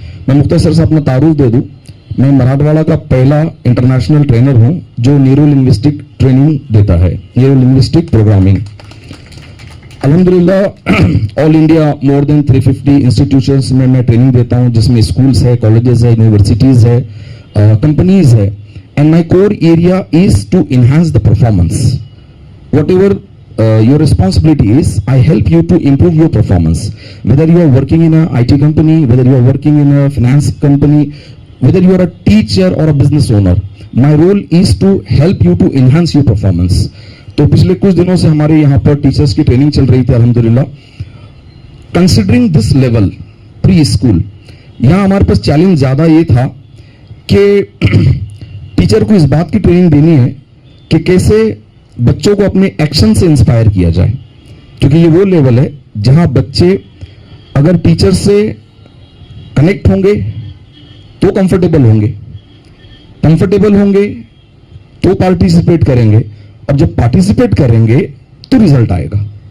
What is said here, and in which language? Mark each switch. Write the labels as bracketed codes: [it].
[ur] میں مختصر سے اپنا تعارف دے دوں. میں مراٹھواڑہ کا پہلا انٹرنیشنل ٹرینر ہوں جو نیورو لنگوسٹک ٹریننگ دیتا ہے, نیورو لنگوسٹک پروگرامنگ. الحمدللہ آل انڈیا مور دین 350 انسٹیٹیوشنس میں ٹریننگ دیتا ہوں, جس میں اسکولس ہے, کالجز ہے, یونیورسٹیز ہے, کمپنیز ہے. [en] And my core area is to enhance the performance. Whatever your responsibility is, I help you to improve your performance. Whether you are working in a IT company, whether you are working in a finance company, whether you are a teacher or a business owner, my role is to help you to enhance your performance. [ur] تو پچھلے کچھ دنوں سے ہمارے یہاں پر teachers کی training چل رہی تھی الحمدللہ. [en] considering this level preschool, [ur] یہاں ہمارے پاس چیلنج زیادہ یہ تھا کہ ٹیچر کو اس بات کی ٹریننگ دینی ہے کہ کیسے بچوں کو اپنے ایکشن سے انسپائر کیا جائے, کیونکہ یہ وہ لیول ہے جہاں بچے اگر ٹیچر سے کنیکٹ ہوں گے تو کمفرٹیبل ہوں گے تو پارٹیسپیٹ کریں گے, اور جب پارٹیسپیٹ کریں گے تو ریزلٹ آئے گا.